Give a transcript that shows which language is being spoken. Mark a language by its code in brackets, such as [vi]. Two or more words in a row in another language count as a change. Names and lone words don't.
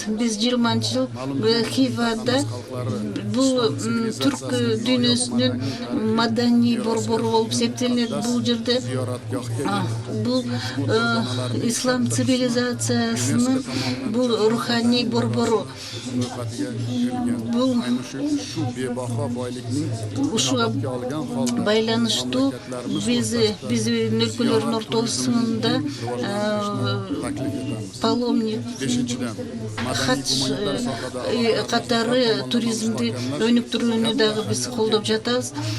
[ky] Биз 20-жыл Хивада бул түрк дүйнөсүнүн маданий борбору болуп эсептелинет. Бул жерде бул ислам цивилизациясынын бул руханий борбору. Бул [uz] şu bebaho boylikning [ky] ушуга байланыштуу биздин өлкөлөрдүн ортосунда паломник хач катары туризмди өнүктүрүүнү дагы биз колдоп жатабыз.